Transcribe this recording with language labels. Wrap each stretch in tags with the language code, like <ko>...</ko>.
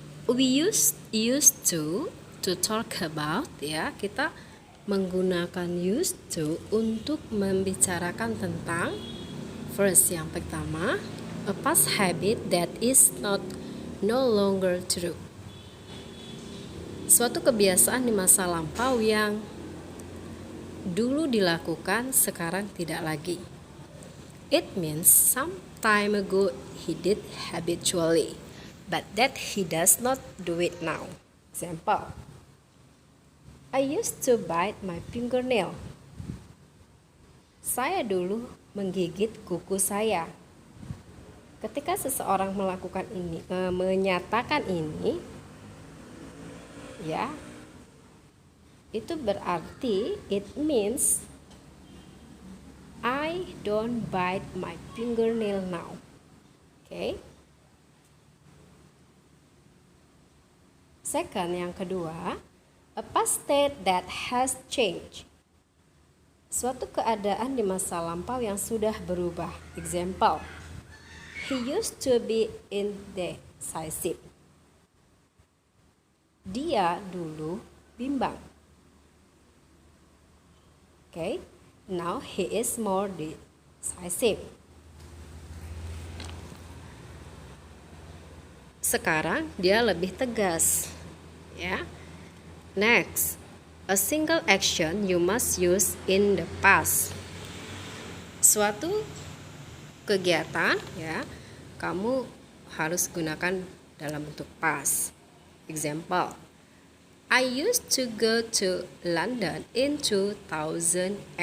<en>We used to talk about, ya,</en> <id>kita menggunakan</id> <en>used to</en> <id>untuk membicarakan tentang</id> <en>first,</en> <id>yang pertama,</id> <en>a past habit that is no longer true.</en> <id>Suatu kebiasaan di masa lampau yang dulu dilakukan sekarang tidak lagi.</id> <en>It means some time ago he did habitually, but that he does not do it now. Example, I used to bite my fingernail.</en> <id>Saya dulu menggigit kuku saya. Ketika seseorang melakukan ini, menyatakan ini, ya, itu berarti</id> <en>it means I don't bite my fingernail now. Okay? Second,</en> <id>yang kedua,</id> <en>a past state that has changed.</en> <id>Suatu keadaan di masa lampau yang sudah berubah.</id> <en>Example, he used to be indecisive.</en> <id>Dia dulu bimbang.</id> <en>Okay, now he is more decisive.</en> <id>Sekarang dia lebih tegas. Ya.</id> <en>Next, a single action you must use in the past.</en> <id>Suatu kegiatan, ya, kamu harus gunakan dalam bentuk past.</id> <en>Example, I used to go to London in 2001.</en>